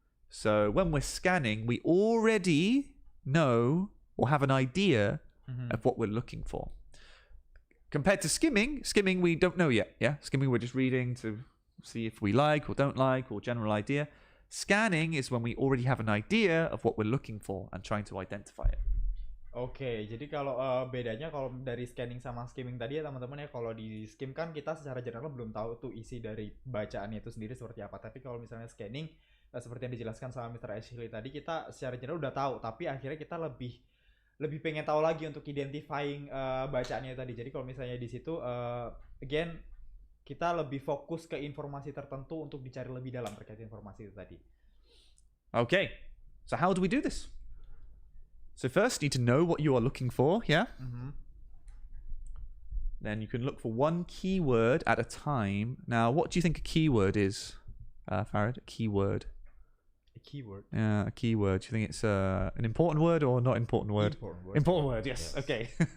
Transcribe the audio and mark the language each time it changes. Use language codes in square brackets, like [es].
[en] So when we're scanning, we already know or have an idea of what we're looking for. Compared to skimming, we don't know yet. Yeah, skimming, we're just reading to see if we like or don't like or general idea. Scanning is when we already have an idea of what we're looking for and trying to identify it. [id] Oke, jadi kalau bedanya kalau dari scanning sama skimming tadi ya teman-teman ya, kalau di skim kan kita secara general belum tahu tuh isi dari bacaannya itu sendiri seperti apa. Tapi kalau misalnya scanning, seperti yang dijelaskan sama Mr. Ashley tadi, kita secara general udah tahu, tapi akhirnya kita lebih pengen tahu lagi untuk identifying bacaannya tadi. Jadi kalau misalnya di situ, again, kita lebih fokus ke informasi tertentu untuk dicari lebih dalam terkait informasi itu tadi. [en] Okay, so how do we do this? So first, you need to know what you are looking for, yeah? Then you can look for one keyword at a time. Now, what do you think a keyword is, Farid? A keyword. A keyword? Yeah, a keyword. Do you think it's an important word or not important word? Important word, yes. Okay.